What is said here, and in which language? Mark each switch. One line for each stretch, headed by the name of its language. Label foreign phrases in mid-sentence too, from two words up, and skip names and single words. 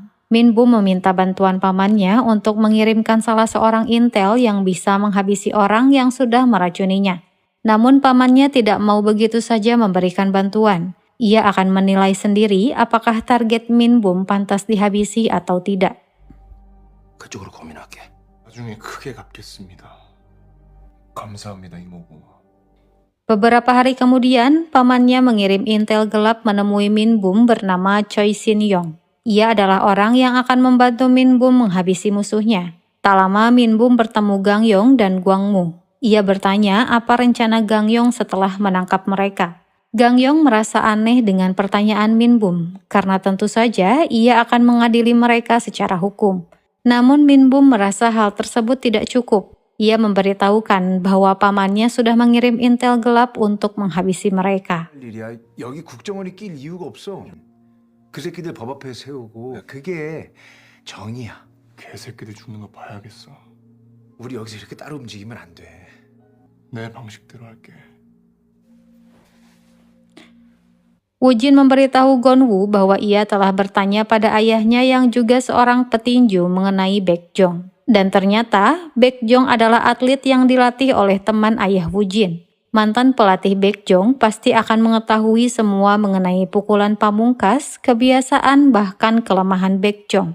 Indonesian: Min Bum meminta bantuan pamannya untuk mengirimkan salah seorang intel yang bisa menghabisi orang yang sudah meracuninya. Namun pamannya tidak mau begitu saja memberikan bantuan. Ia akan menilai sendiri apakah target Min Bum pantas dihabisi atau tidak.
Korean: 그쪽으로 고민할게. 나중에 크게 갚겠습니다. 감사합니다, 이모부.
Indonesian: Beberapa hari kemudian, pamannya mengirim intel gelap menemui Min Bum bernama Choi Shin Yong. Ia adalah orang yang akan membantu Min Bum menghabisi musuhnya. Tak lama Min Bum bertemu Gangyong dan Gwangmu. Ia bertanya apa rencana Gangyong setelah menangkap mereka. Gangyong merasa aneh dengan pertanyaan Min Bum, karena tentu saja ia akan mengadili mereka secara hukum. Namun Min Bum merasa hal tersebut tidak cukup. Ia memberitahukan bahwa pamannya sudah mengirim intel gelap untuk menghabisi mereka.
Korean: 일이야. 여기 국정원이 낄 이유가 없어. 그 새끼들 법 앞에 세우고 그게 정의야. 개새끼들 죽는 거 봐야겠어. 우리 여기서 이렇게 따로 움직이면 안 돼. 내 방식대로 할게.
Indonesian: Woo-jin memberitahu Gonwoo bahwa ia telah bertanya pada ayahnya yang juga seorang petinju mengenai Baekjong. Dan ternyata, Baekjong adalah atlet yang dilatih oleh teman ayah Woo-jin. Mantan pelatih Baekjong pasti akan mengetahui semua mengenai pukulan pamungkas, kebiasaan bahkan kelemahan Baekjong.